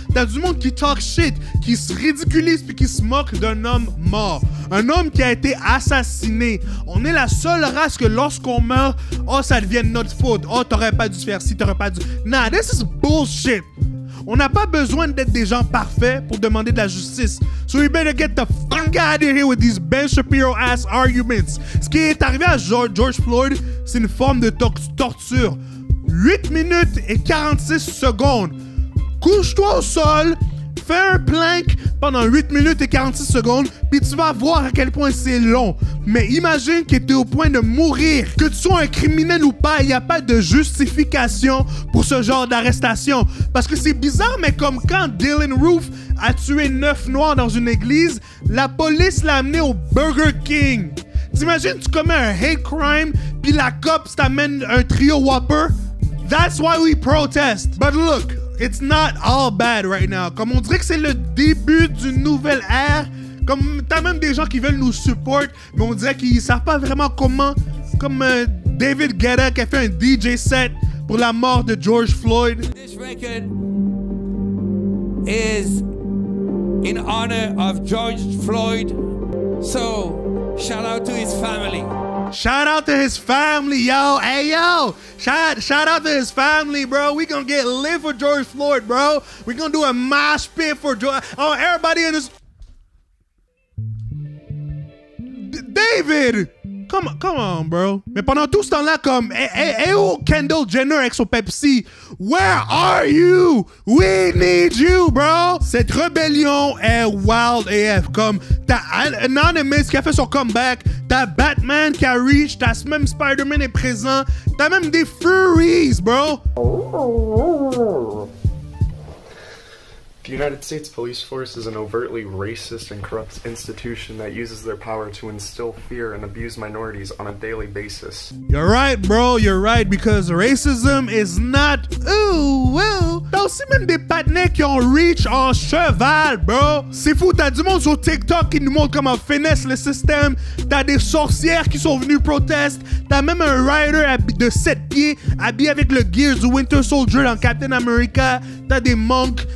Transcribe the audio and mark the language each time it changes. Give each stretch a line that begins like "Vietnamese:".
French: T'as du monde qui
English: talk shit,
French: qui se ridiculise puis qui se moque d'un homme mort. Un homme qui a été assassiné. On est la seule race que lorsqu'on meurt, oh, ça devient notre faute. Oh, t'aurais pas dû faire ci, t'aurais pas dû...
English: Nah, this is bullshit.
French: On n'a pas besoin d'être des gens parfaits pour demander de la justice.
English: So you better get the fuck out of here with these Ben Shapiro-ass arguments.
French: Ce qui est arrivé à George Floyd, c'est une forme de torture. 8 minutes et 46 secondes. Couche-toi au sol, fais un plank pendant 8 minutes et 46 secondes, puis tu vas voir à quel point c'est long. Mais imagine que tu es au point de mourir. Que tu sois un criminel ou pas, il n'y a pas de justification pour ce genre d'arrestation. Parce que c'est bizarre, mais comme quand Dylan Roof a tué 9 Noirs dans une église, la police l'a amené au Burger King. T'imagines, tu commets un
English: hate crime,
French: puis la cops t'amène un trio Whopper?
English: That's why we protest. But look, it's not all bad right now.
French: Comme on dirait que c'est le début d'une nouvelle ère. Comme t'as même des gens qui veulent nous support, mais on dirait qu'ils savent pas vraiment comment. Comme David Guetta qui a fait un DJ set pour la mort de George Floyd.
English: This record is in honor of George Floyd. So, shout out to his family. Shout out to his family, yo. Hey, yo. Shout out to his family, bro. We gonna get lit for George Floyd, bro. We gonna do a mosh pit for George. Oh, everybody in this. David! Come on, bro.
French: Mais pendant tout ce temps-là, comme, hey, Kendall Jenner avec son Pepsi.
English: Where are you? We need you, bro.
French: Cette rébellion est
English: wild AF.
French: Comme, t'as Anonymous qui a fait son comeback. T'as Batman qui a reach. T'as même Spider-Man est présent. T'as même des Furies, bro.
English: The United States Police Force is an overtly racist and corrupt institution that uses their power to instill fear and abuse minorities on a daily basis. You're right, bro. You're right, because racism is not... Ooh, well.
French: T'as aussi même des patinets qui ont reach en cheval, bro. C'est fou, t'as du monde sur TikTok qui nous montre comment finesse le système. T'as des sorcières qui sont venues protester. T'as même un rider de 7 pieds habillé avec le gear du Winter Soldier dans Captain America. T'as des monks.